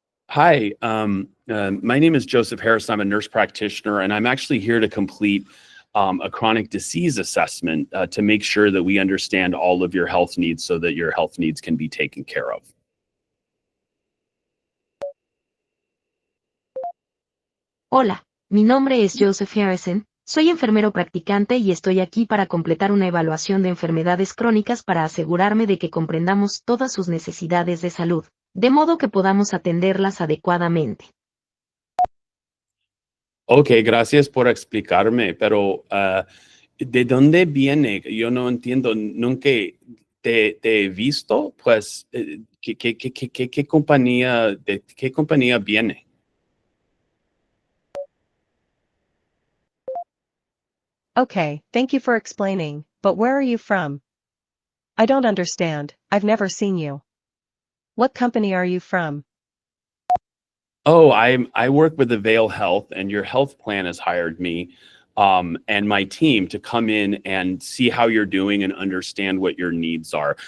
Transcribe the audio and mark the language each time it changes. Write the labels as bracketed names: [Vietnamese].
[English] Hi, my name is Joseph Harris. I'm a nurse practitioner, and I'm actually here to complete a chronic disease assessment to make sure that we understand all of your health needs so that your health needs can be taken care of. [Spanish] Hola, mi nombre es Joseph Harrison, soy enfermero practicante y estoy aquí para completar una evaluación de enfermedades crónicas para asegurarme de que comprendamos todas sus necesidades de salud, de modo que podamos atenderlas adecuadamente. Ok, gracias por explicarme, pero ¿de dónde viene? Yo no entiendo, nunca te he visto, pues, ¿qué compañía, de qué compañía viene? [English] Okay, thank you for explaining, but where are you from? I don't understand, I've never seen you. What company are you from? Oh, I work with Avail Health, and your health plan has hired me and my team to come in and see how you're doing and understand what your needs are.